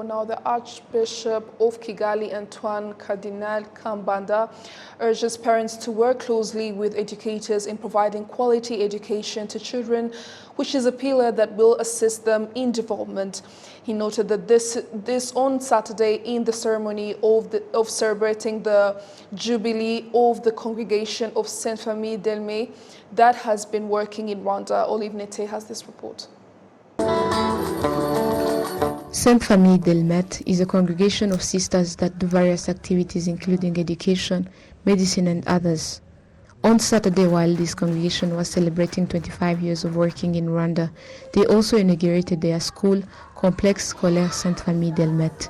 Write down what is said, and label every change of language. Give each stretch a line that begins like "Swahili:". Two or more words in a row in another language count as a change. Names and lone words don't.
English: Now, the Archbishop of Kigali, Antoine Cardinal Kambanda, urges parents to work closely with educators in providing quality education to children, which is a pillar that will assist them in development. He noted that this on Saturday in the ceremony of celebrating the Jubilee of the Congregation of Sainte Famille d'Elmé that has been working in Rwanda. Olive Nete has this report. Sainte Famille d'Elmet is a congregation of sisters that do various activities including education, medicine and others. On Saturday, while this congregation was celebrating 25 years of working in Rwanda, they also inaugurated their school, Complexe Scolaire Sainte Famille d'Elmet.